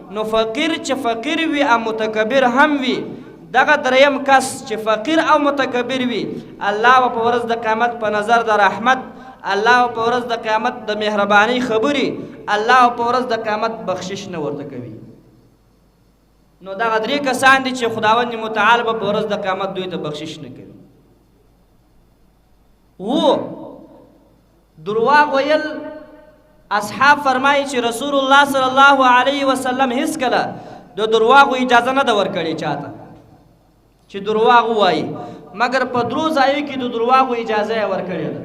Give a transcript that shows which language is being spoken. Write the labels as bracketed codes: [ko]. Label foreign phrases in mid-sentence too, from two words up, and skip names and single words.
[ps] نو فقیر چې فقیر وي او متکبر هم وي دغه دریم کس چې فقیر او متکبر وي الله په ورځ د قیامت په نظر د رحمت، الله په ورځ د قیامت د مهربانۍ خبرې، الله په ورځ د قیامت بخشش نه ورته کوي. نو دغه درې کسان دي چې خداوند متعال به په ورځ د قیامت دوی ته بخشش نه کوي. درواغ ویل اصحاب فرمایي چې رسول الله [ar] صلی الله علیه وسلم [ps] هیڅ کله د درواغو اجازه نه ده ورکړې چاته چې درواغ ووایي، مګر په درو ځایو کې د درواغو اجازه یې ورکړې ده.